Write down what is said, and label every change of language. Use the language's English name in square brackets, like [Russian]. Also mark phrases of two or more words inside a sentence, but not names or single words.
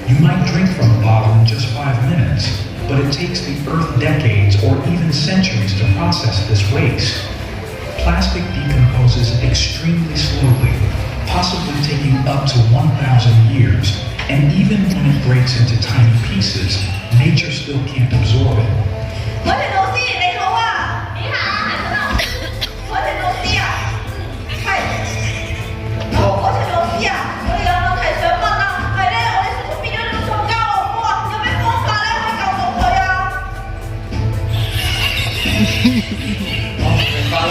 [English] You might drink from a bottle in just 5 minutes, but it takes the Earth decades or even centuries to process this waste. Plastic decomposes extremely slowly, possibly taking up to 1,000 years, and even when it breaks into tiny pieces, nature still can't absorb it. [Cantonese] 我係老師，你好啊！你好，係陳老師。我係老師啊，係。我係老師啊，我哋有問題想問啊，係咧，我哋叔叔變咗呢個塑膠惡魔啊，有咩方法咧可以救到佢啊？明白啦。